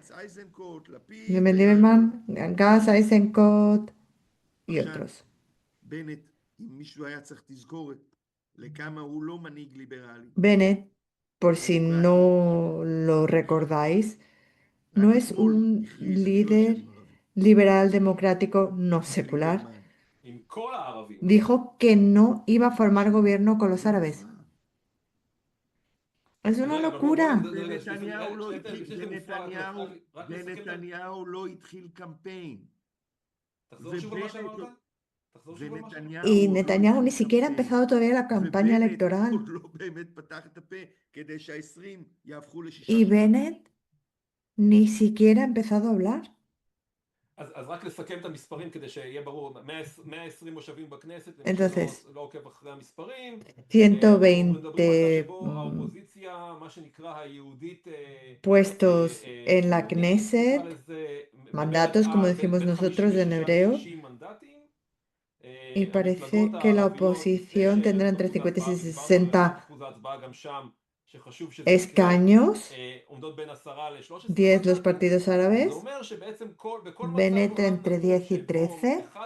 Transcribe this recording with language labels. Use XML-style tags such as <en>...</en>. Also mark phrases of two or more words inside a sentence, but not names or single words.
<es>Lieberman, Gantz, Eisenkot y otros. Bennett, por si no lo recordáis, no es un líder liberal democrático no secular.</es> <he>עם כל הערבים.</he> <es>Dijo que no iba a formar gobierno con los árabes. Es una</es> <he>רגע, אבל בוא</he> <es>locura.</es> <he>רגע, לפני שזה מופרע, רק לסכם את ונתניהו לא התחיל קמפיין. תחזור שוב על מה שאמרת? תחזור שוב על מה שאמרת?</he> <es>Y Netanyahu ni siquiera ha empezado todavía la campaña</es> <he>ובנט</he> <es>electoral.</es> <he>עוד לא באמת פתח את הפה כדי שה-20 יהפכו ל6.</he> <es>Y Bennett ni siquiera ha empezado a hablar.</es> <he>אז רק לסכם את המספרים כדי שיהיה ברור, 120 מושבים בכנסת,</he> <es>Entonces,</es> <he>לא עוקב אחרי המספרים, 120 מדברים שבו האופוזיציה, מה שנקרא היהודית,</he> <es>puestos en la</es> <he>היהודית,</he> <es>Knesset, mandatos, como decimos nosotros en hebreo, y parece que la oposición tendrá entre 50 y 60 escaños, 10 los partidos árabes, Bennett entre 10 y 13,</es>